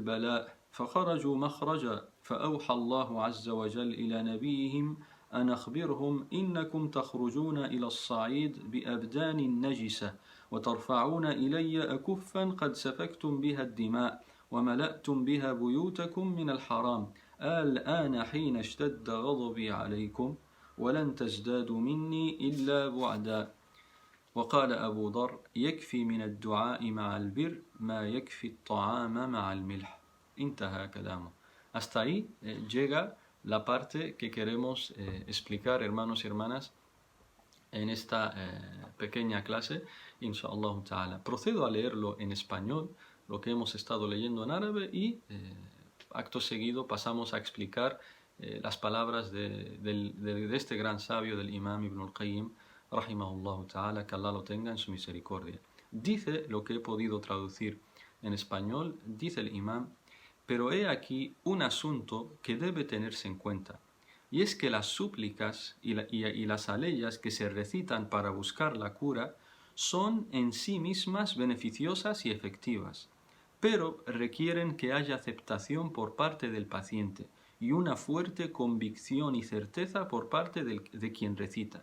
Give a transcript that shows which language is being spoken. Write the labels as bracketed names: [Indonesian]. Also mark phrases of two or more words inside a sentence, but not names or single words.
[Arabic] بلاء فخرجوا مخرجا، فأوحى الله عز وجل إلى نبيهم أن أخبرهم: إنكم تخرجون إلى الصعيد بأبدان نجسة، وترفعون إلي أكفا قد سفكتم بها الدماء وملأتم بها بيوتكم من الحرام، الآن حين اشتد غضبي عليكم، ولن تزدادوا مني إلا بعدا. وقال أبو ذر: يكفي من الدعاء مع البر ما يكفي الطعام مع الملح. انتهى كلامه. [Spanish] Hasta ahí llega la parte que queremos explicar, hermanos y hermanas, en esta pequeña clase, [Arabic] إن شاء الله تعالى. [Spanish] Procedo a leerlo en español, lo que hemos estado leyendo en árabe, y acto seguido pasamos a explicar las palabras de este gran sabio del Imam Ibn al-Qayyim, [Arabic] رحمه الله تعالى, [Spanish] que Allah lo tenga en su misericordia. Dice lo que he podido traducir en español, dice el Imam: pero he aquí un asunto que debe tenerse en cuenta, y es que las súplicas y las aleyas que se recitan para buscar la cura son en sí mismas beneficiosas y efectivas, pero requieren que haya aceptación por parte del paciente y una fuerte convicción y certeza por parte de quien recita.